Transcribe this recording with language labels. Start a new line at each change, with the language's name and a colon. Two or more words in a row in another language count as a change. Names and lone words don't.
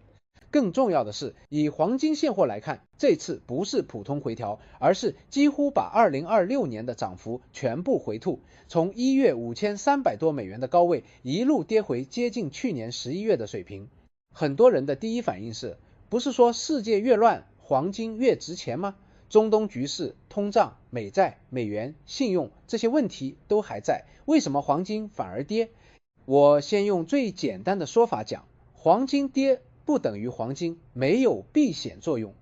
Chinese: 更重要的是，以黄金现貨来看，这次不是普通回調，而是幾乎把2026年的漲幅全部回吐，從1月$5300多的高位一路跌回接近去年11月的水平。很多人的第一反應是，不是說世界越亂，黃金越值錢嗎？中東局勢、通脹、美債、美元、信用這些問題都還在，為什麼黃金反而跌？我先用最簡單的說法講，黃金跌不等於黃金沒有避險作用。